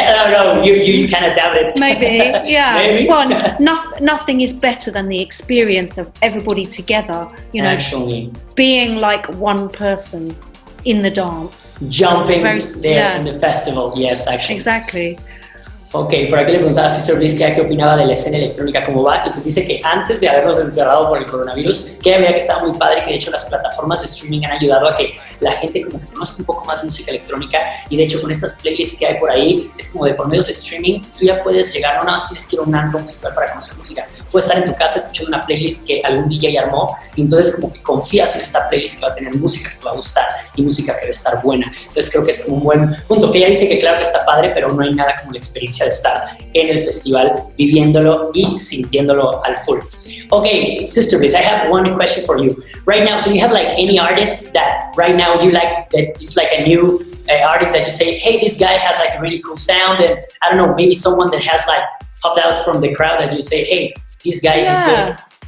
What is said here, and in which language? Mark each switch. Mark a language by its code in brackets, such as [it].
[en] No, you kind of doubt it. Maybe, yeah. Maybe. Well, nothing is better than the experience of everybody together, you know, actually, being like one person in the dance. Jumping there in the festival, yes, actually. Exactly. [es] Ok, por aquí le preguntaba a Sister Bliss qué opinaba de la escena electrónica, cómo va, y pues dice que antes de habernos encerrado por el coronavirus, que había que estaba muy padre, que de hecho las plataformas de streaming han ayudado a que la gente como que conozca un poco más música electrónica, y de hecho con estas playlists que hay por ahí, es como de por medios de streaming, tú ya puedes llegar, no nada más tienes que ir a un antro, un festival para conocer música, puedes estar en tu casa escuchando una playlist que algún DJ armó, y entonces como que confías en esta playlist que va a tener música que te va a gustar, y música que va a estar buena, entonces creo que es como un buen punto, que ella dice que claro que está padre, pero no hay nada como la experiencia de estar en el festival viviéndolo y sintiéndolo al full. [en] Okay, Sister Bliss, I have one question for you. Right now, do you have like any artist that right now you like, that is like a new artist that you say, hey, this guy has like a really cool sound, and I don't know, maybe someone that has like popped out from the crowd that you say, hey, this guy is good?